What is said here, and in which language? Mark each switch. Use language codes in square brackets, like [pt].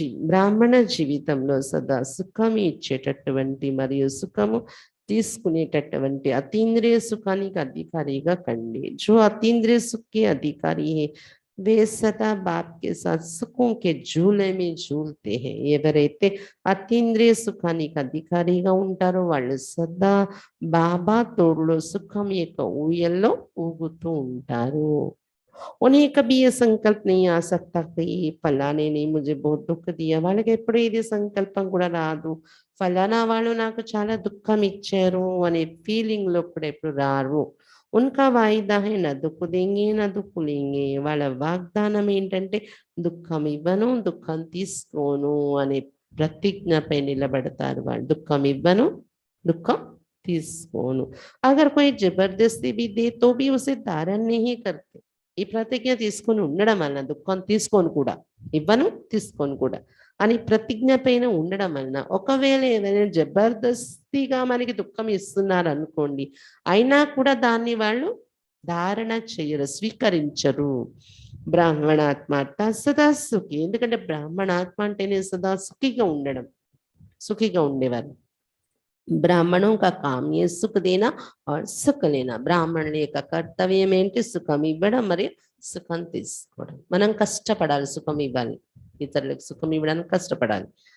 [te] బ్రాహ్మణ జీవితంలో సదా సుఖం ఇచ్చేటటువంటి మరియు సుఖము తీసుకునేటటువంటి అతీంద్రియ సుఖానికి అధికారిగా కండి. [hi] जो अतीन्द्रिय सुख के अधिकारी है वे सदा बाप के साथ सुखों के झूले में झूलते हैं. [te] ఎవరైతే అతీంద్రియ సుఖానికి అధికారిగా ఉంటారో వాళ్ళు సదా బాబా తోడులో సుఖం యొక్క ఊయల్లో ఊగుతూ ఉంటారు. [hi] उन्हें कभी ये संकल्प नहीं आ सकता कि फलाने ने मुझे बहुत दुख दिया, [te] వాళ్ళకి ఎప్పుడు ఇది సంకల్పం కూడా రాదు ఫలానా వాళ్ళు నాకు చాలా దుఃఖం ఇచ్చారు అనే ఫీలింగ్ లో కూడా ఎప్పుడు రారు. [hi] ఉన్కా వాయిదా హై నా దుఃఖ దేంగే నా దుఃఖ లేంగే. [te] వాళ్ళ వాగ్దానం ఏంటంటే దుఃఖం ఇవ్వను, దుఃఖం తీసుకోను అనే ప్రతిజ్ఞపై నిలబడతారు వాళ్ళు. దుఃఖం ఇవ్వను, దుఃఖం తీసుకోను. [hi] అగర్ కోయి జబర్దస్తి भी दे तो भी उसे धारण नहीं करते. [te] ఈ ప్రతిజ్ఞ తీసుకొని ఉండడం వలన, దుఃఖం తీసుకొని కూడా, ఇవ్వను తీసుకొని కూడా అని ప్రతిజ్ఞ పైన ఉండడం వలన, ఒకవేళ ఏదైనా జబర్దస్తిగా మనకి దుఃఖం ఇస్తున్నారు అనుకోండి, అయినా కూడా దాన్ని వాళ్ళు ధారణ చేయరు, స్వీకరించరు. బ్రాహ్మణాత్మ సదా సుఖి. ఎందుకంటే బ్రాహ్మణాత్మ అంటేనే సదా సుఖిగా ఉండడం, సుఖిగా ఉండేవారు. [hi] బ్రాహ్మణం का काम ये सुख देना और सुख लेना. [te] బ్రాహ్మణుల యొక్క కర్తవ్యం ఏంటి? సుఖం ఇవ్వడం మరియు సుఖం తీసుకోవడం. మనం కష్టపడాలి, సుఖం ఇవ్వాలి, ఇతరులకు సుఖం ఇవ్వడానికి కష్టపడాలి.